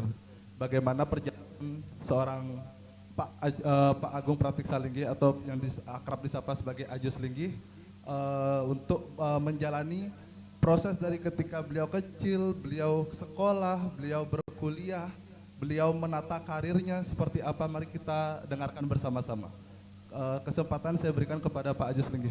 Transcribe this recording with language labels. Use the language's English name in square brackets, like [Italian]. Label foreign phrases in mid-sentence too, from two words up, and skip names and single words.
[Indonesian] Bagaimana perjalanan seorang Pak Agung Pratiksa Linggih atau yang akrab disapa sebagai Ajus Linggih untuk menjalani proses dari ketika beliau kecil, beliau sekolah, beliau berkuliah, beliau menata karirnya seperti apa, mari kita dengarkan bersama-sama. Kesempatan saya berikan kepada Pak Ajus Linggih.